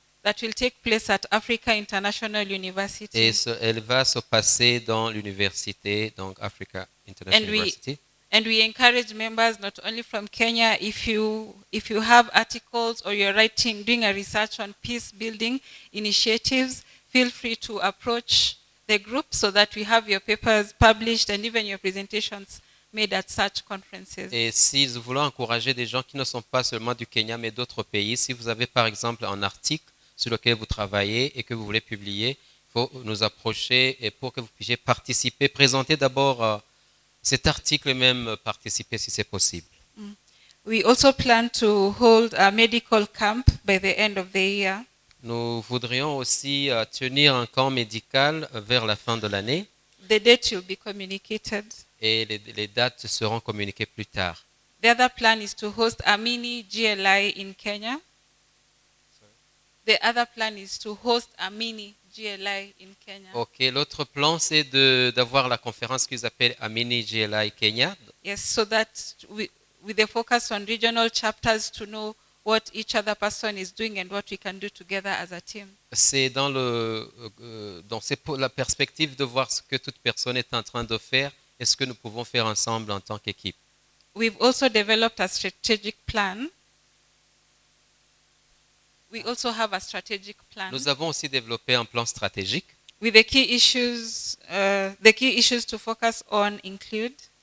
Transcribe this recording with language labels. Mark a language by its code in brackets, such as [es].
[en] That will take place at Africa International University. [fr] Et elle va se passer dans l'université, donc Africa International University. [en] And we encourage members not only from Kenya, if you have articles or you're doing a research on peace building initiatives, feel free to approach the group so that we have your papers published and even your presentations made at such conferences. [fr] Et si nous voulons encourager des gens qui ne sont pas seulement du Kenya mais d'autres pays, si vous avez par exemple un article sur lequel vous travaillez et que vous voulez publier, il faut nous approcher et pour que vous puissiez participer, présenter d'abord cet article et même participer si c'est possible. [en] We also plan to hold a medical camp by the end of the year. [fr] Nous voudrions aussi tenir un camp médical vers la fin de l'année [en] The date will be communicated. [fr] et les dates seront communiquées plus tard. [en] The other plan is to host a mini GLI in Kenya. The other plan is to host a mini GLI in Kenya. [fr] Ok, l'autre plan, c'est d'avoir la conférence qu'ils appellent Amini GLI Kenya. [en] Yes, so that with the focus on regional chapters to know what each other person is doing and what we can do together as a team. [fr] C'est dans la perspective de voir ce que toute personne est en train de faire et ce que nous pouvons faire ensemble en tant qu'équipe. [en] We've also developed a strategic plan. We also have a strategic plan. [fr] Nous avons aussi développé un plan stratégique. [en] With the key issues to focus on include